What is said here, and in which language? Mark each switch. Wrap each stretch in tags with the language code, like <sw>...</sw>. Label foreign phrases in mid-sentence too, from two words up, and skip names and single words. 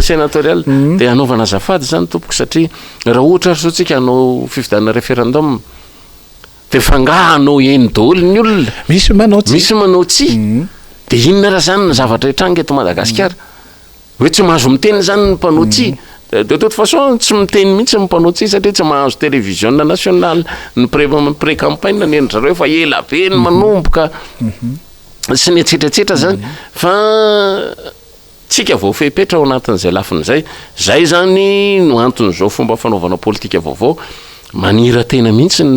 <mg>sénatorial de anaovana azafady zany tompoko satria raha ohatra sotsika anao fifidianana référendum de fangahanao eny daholo ny olona misy manao tsy de inona raha zany ny zavatra hitranga eto Madagasikara hoe tsy mahazo miteny zany ny mpanao tsy</mg> <fr>de toute façon</fr> <mg>tsy miteny mihitsy ny mpanao tsy satria tsy mahazo</mg> <fr>télévision nationale</fr> <mg>ny pré-campagne ny endry zareo fa ela be ny manomboka sy ny etsetratsetra zany fa tsika vao fepetra ao anatin'izay lafiny zay zany no anton'izao fomba fanaovana politika vaovao manira tena mihitsy ny</mg>